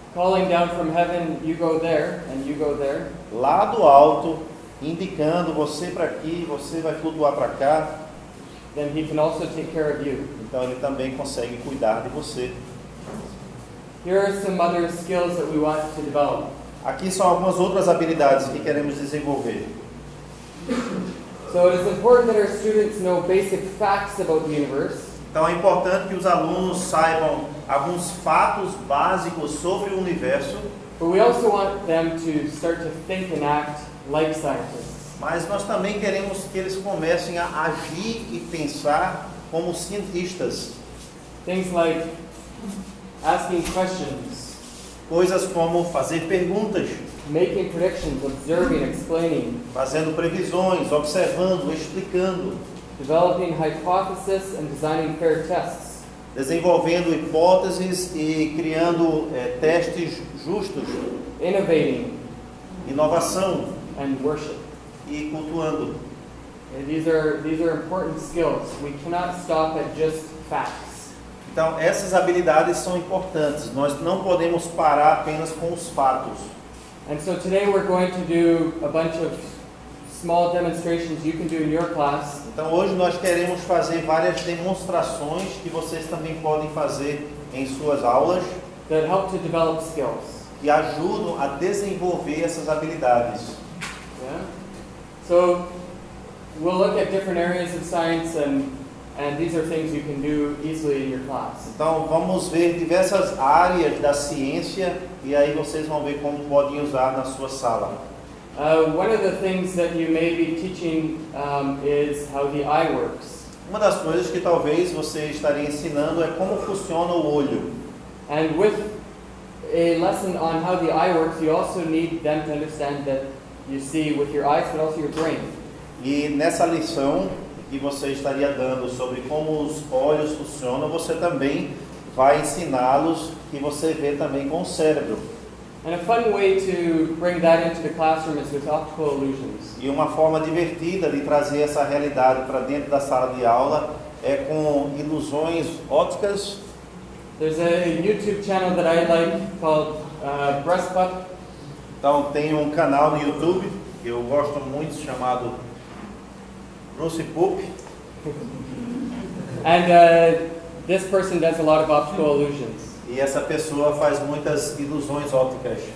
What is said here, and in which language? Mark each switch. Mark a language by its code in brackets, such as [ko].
[en] calling down from heaven, you go there, and you go there, [pt] lá do alto, indicando você para aqui, você vai flutuar para cá, [en] then He can also take care of you. [pt] então Ele também consegue cuidar de você. [en] Here are some other skills that we want to develop. [pt] Aqui são algumas outras habilidades que queremos desenvolver. [en] So it is important that our students know basic facts about the universe. [pt] Então é importante que os alunos saibam alguns fatos básicos sobre o universo, [en] But we also want them to start to think and act like scientists. [pt] mas nós também queremos que eles comecem a agir e pensar como cientistas. [en] Things like asking questions, [pt] Coisas como fazer perguntas, [en] making predictions, observing, explaining, [pt] fazendo previsões, observando, explicando, [en] developing hypotheses and designing fair tests, [pt] desenvolvendo hipóteses e criando testes justos, [en] innovating, [pt] inovação [en] and worship. [pt] e cultuando. [en] And these are important skills. We cannot stop at just facts. [pt] Então, essas habilidades são importantes. Nós não podemos parar apenas com os fatos. [en] And so today we're going to do a bunch of small demonstrations you can do in your class. [pt] Então, hoje nós queremos fazer várias demonstrações que vocês também podem fazer em suas aulas, [en] That help to develop skills. [pt] que ajudam a desenvolver essas habilidades. [en] Yeah? So we'll look at different areas of science and these are things you can do easily in your class. [pt] Então, vamos ver diversas áreas da ciência e aí vocês vão ver como podem usar na sua sala. [en] One of the things that you may be teaching is how the eye works. [pt] Uma das coisas que talvez você estaria ensinando é como funciona o olho. [en] And with a lesson on how the eye works, you also need them to understand that you see with your eyes, but also your brain. [pt] E nessa lição que você estaria dando sobre como os olhos funcionam, você também vai ensiná-los que você vê também com o cérebro. [en] And a fun way to bring that into the classroom is with optical illusions. [pt] E uma forma divertida de trazer essa realidade para dentro da sala de aula é com ilusões ópticas. [en] There's a YouTube channel that I like called Breast Pup. [pt] Então tem um canal no YouTube que eu gosto muito chamado Bruce Poop. [en] And this person does a lot of optical illusions. [pt] E essa pessoa faz muitas ilusões ópticas.